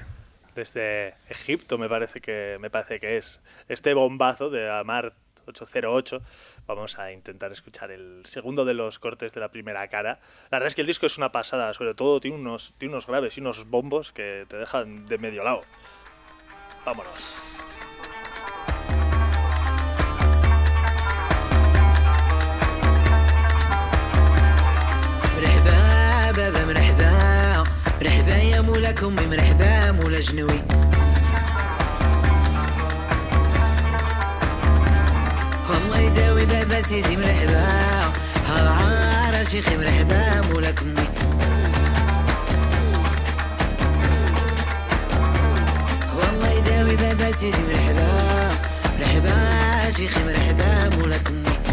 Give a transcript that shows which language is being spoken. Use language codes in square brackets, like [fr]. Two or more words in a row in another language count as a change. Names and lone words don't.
[es] Desde Egipto me parece que es este bombazo de Amar 808. Vamos a intentar escuchar el segundo de los cortes de la primera cara. La verdad es que el disco es una pasada, sobre todo tiene unos graves y unos bombos que te dejan de medio lado. Vámonos. [ar] مرحبا يا مولاك امي مرحبا مولا جنوي والله يداوي بابا سيدي مرحبا هالعار شيخي مرحبا مولاك امي والله يداوي بابا سيدي مرحبا مرحبا شيخي مرحبا مولاك امي